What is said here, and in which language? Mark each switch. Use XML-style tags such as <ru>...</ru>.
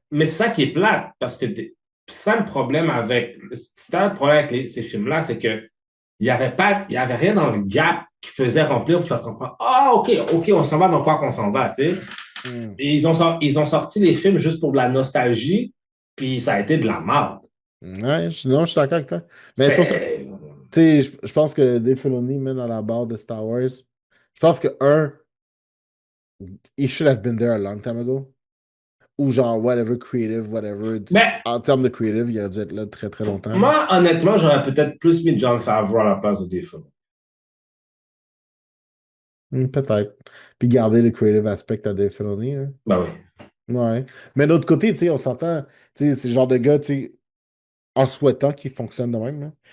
<fr>mais c'est ça qui est plate, parce que ça, le problème avec, c'est ça le problème avec ces films-là, c'est que il y avait rien dans le gap qui faisait remplir pour faire comprendre, ah, OK, on s'en va dans quoi qu'on s'en va, tu sais. Hmm. Et ils ont sorti les films juste pour de la nostalgie, puis ça a été de la merde. Ouais, non, je suis d'accord avec toi. Mais c'est pour ça. C'était. Tu sais, je pense que Dave Filoni met dans la barre de Star Wars. Je pense que un,</fr> <en>he should have been there a long time ago.</en> <fr>Ou genre, whatever, creative, whatever. Mais En termes de creative, il aurait dû être là très très longtemps, là. moi, honnêtement, j'aurais peut-être plus mis John Favreau à la place de Dave. Peut-être. Puis garder le creative aspect à Dave Filoni, hein. Ben oui. Ouais. Mais d'un autre côté, tu sais, on s'entend, tu sais, c'est le genre de gars, tu sais, en souhaitant qu'il fonctionne de même, là.</fr>